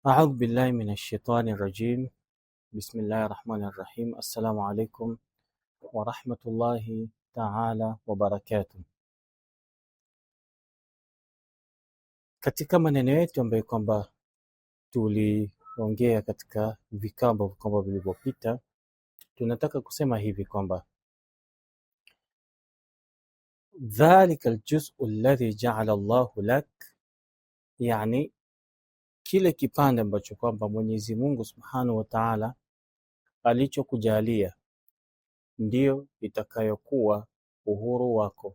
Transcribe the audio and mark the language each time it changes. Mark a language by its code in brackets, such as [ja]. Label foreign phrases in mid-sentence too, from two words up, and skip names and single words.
[ar] أعوذ بالله من الشيطان الرجيم. بسم الله الرحمن الرحيم. السلام عليكم ورحمة الله تعala wabarakatuh. [sw] Katika maneno yetu ambayo kwamba tuliongea katika vikao ambavyo kwamba vilivyopita, tunataka kusema hivi kwamba [ar] ذلك الجزء الذي جعل الله لك, [sw] yani kile kipande ambacho kwamba Mwenyezi Mungu [ar] سبحانه وتعالى [sw] alichokujalia ndio itakayokuwa uhuru wako.